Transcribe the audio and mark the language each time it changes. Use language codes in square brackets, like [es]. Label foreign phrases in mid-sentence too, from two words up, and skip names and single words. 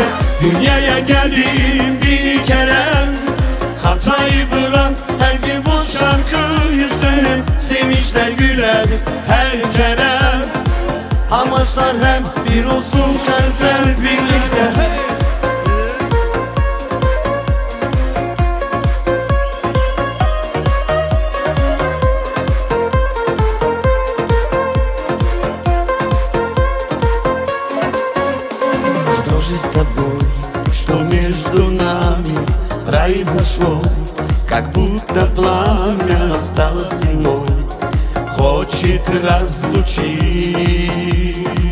[tr] Dünyaya geldim bir kere, hatayı bırak, her gün bu şarkıyı söyle, sevinçler güler her kere. Amaçlar hep bir olsun, kalpler birlikte. [ru] С тобой, что между нами произошло, как будто пламя стало стеной, хочет разлучить.